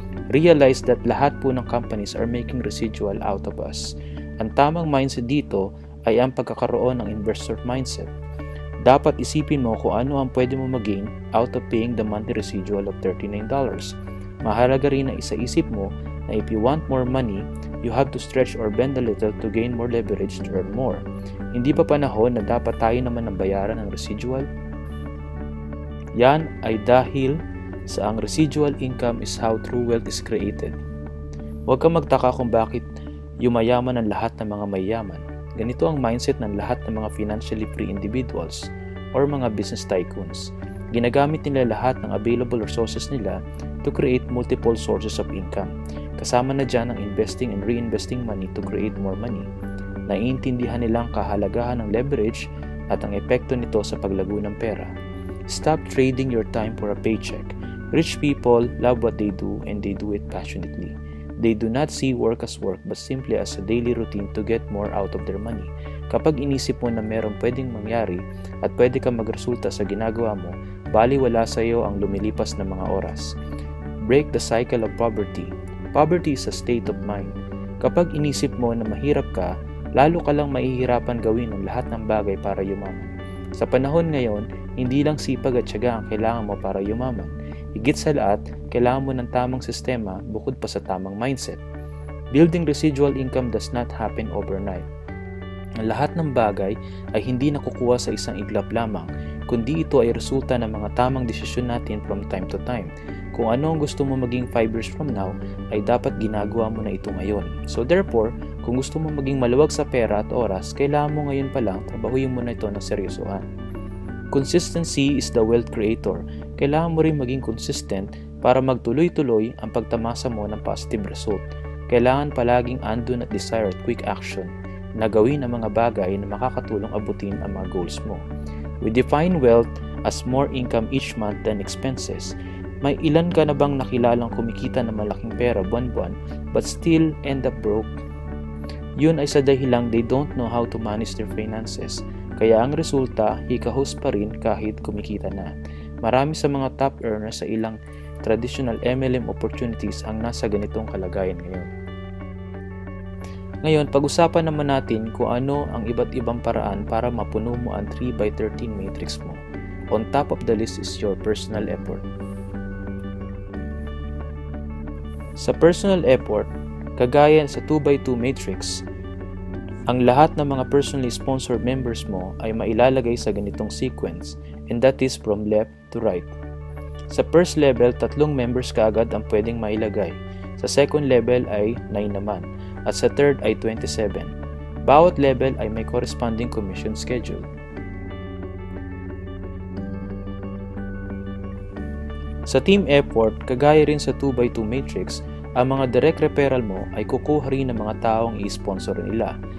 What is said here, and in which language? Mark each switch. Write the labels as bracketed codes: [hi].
[en] Realize that [tl] lahat po ng [en] companies are making residual out of us. [tl] Ang tamang mindset dito ay ang pagkakaroon ng investor mindset. Dapat isipin mo kung ano ang pwede mo mag-gain [en] out of paying the monthly residual of $39. [tl] Mahalaga rin na isaisip mo na [en] if you want more money, you have to stretch or bend a little to gain more leverage to earn more. [tl] Hindi pa panahon na dapat tayo naman ang bayaran ng residual? Yan ay dahil sa ang [en] residual income is how true wealth is created. [tl] Huwag kang magtaka kung bakit yumayaman ang lahat ng mga mayayaman. Ganito ang mindset ng lahat ng mga [en] financially free individuals or [tl] mga [en] business tycoons. [tl] Ginagamit nila lahat ng [en] available resources [tl] nila [en] to create multiple sources of income. [tl] Kasama na dyan ang [en] investing and reinvesting money to create more money. [tl] Naiintindihan nilang kahalagahan ng leverage at ang epekto nito sa paglago ng pera. [en] Stop trading your time for a paycheck. Rich people love what they do and they do it passionately. They do not see work as work but simply as a daily routine to get more out of their money. [tl] Kapag inisip mo na merong pwedeng mangyari at pwede kang magresulta sa ginagawa mo, baliwala sa iyo ang lumilipas na mga oras. [en] Break the cycle of poverty. Poverty is a state of mind. [tl] Kapag inisip mo na mahirap ka, lalo ka lang mahihirapan gawin ang lahat ng bagay para yumaman. Sa panahon ngayon, hindi lang sipag at tiyaga ang kailangan mo para yumaman. Higit sa lahat, kailangan mo ng tamang sistema bukod pa sa tamang mindset. [en] Building residual income does not happen overnight. [tl] Ang lahat ng bagay ay hindi nakukuha sa isang iglap lamang, kundi ito ay resulta ng mga tamang desisyon natin [en] from time to time. [tl] Kung ano ang gusto mo maging [en] 5 years from now, [tl] ay dapat ginagawa mo na ito ngayon. [en] So therefore, [tl] kung gusto mo maging maluwag sa pera at oras, kailangan mo ngayon pa lang trabahuin mo na ito ng seryosohan. [en] Consistency is the wealth creator. [tl] Kailangan mo rin maging consistent para magtuloy-tuloy ang pagtamasa mo ng [en] positive result. [tl] Kailangan palaging andun at [en] desired quick action [tl] na gawin ang mga bagay na makakatulong abutin ang mga goals mo. [en] We define wealth as more income each month than expenses. [tl] May ilan ka na bang nakilalang kumikita ng malaking pera buwan-buwan [en] but still end up broke? [tl] Yun ay sa dahilang [en] they don't know how to manage their finances. [tl] Kaya ang resulta, hikahos pa rin kahit kumikita na. Marami sa mga [en] top earners [tl] sa ilang traditional MLM opportunities ang nasa ganitong kalagayan ngayon. Ngayon, pag-usapan naman natin kung ano ang iba't ibang paraan para mapuno mo ang 3x13 matrix mo. [en] On top of the list is your personal effort. [tl] Sa personal effort, kagaya sa 2x2 matrix, ang lahat ng mga [en] personally sponsored members [tl] mo ay mailalagay sa ganitong sequence [en] and that is from left to right. [tl] Sa [en] first level, [tl] 3 members kaagad ang pwedeng mailagay. Sa second level ay 9 naman, at sa third ay 27. Bawat level ay may [en] corresponding commission schedule. [tl] Sa team effort, kagaya rin sa 2x2 matrix, ang mga [en] direct referral [tl] mo ay kukuha rin ng mga taong i-sponsor nila.